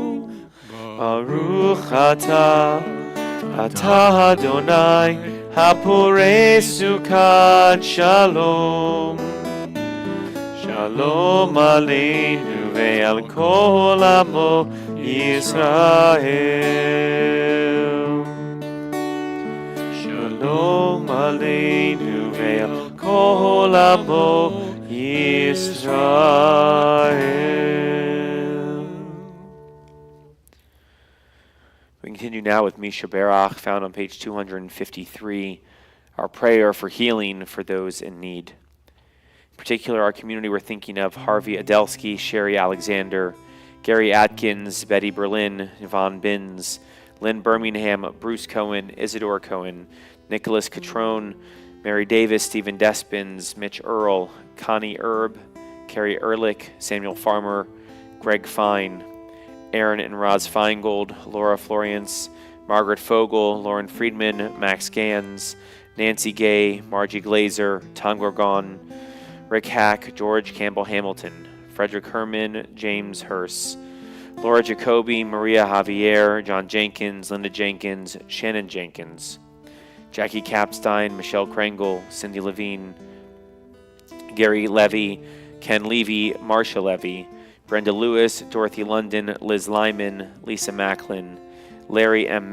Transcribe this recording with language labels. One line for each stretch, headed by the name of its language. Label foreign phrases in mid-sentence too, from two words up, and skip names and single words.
Hebrew: ברוך אתה אדוני הפורס סוכת שלום שלום עלינו ועל כל עמו ישראל. שלום עלינו ועל כל עמו ישראל.
English: We continue now with Misha Berach, found on page 253, our prayer for healing for those in need. In particular, our community we're thinking of Harvey Adelsky, Sherry Alexander, Gary Atkins, Betty Berlin, Yvonne Binns, Lynn Birmingham, Bruce Cohen, Isidore Cohen, Nicholas Catrone, Mary Davis, Stephen Despins, Mitch Earl, Connie Erb, Carrie Ehrlich, Samuel Farmer, Greg Fine, Aaron and Roz Feingold, Laura Florience, Margaret Fogel, Lauren Friedman, Max Gans, Nancy Gay, Margie Glazer, Tom Gorgon, Rick Hack, George Campbell Hamilton, Frederick Herman, James Hurst, Laura Jacoby, Maria Javier, John Jenkins, Linda Jenkins, Shannon Jenkins, Jackie Capstein, Michelle Krangle, Cindy Levine, Gary Levy, Ken Levy, Marsha Levy, Brenda Lewis, Dorothy London, Liz Lyman, Lisa Macklin, Larry M.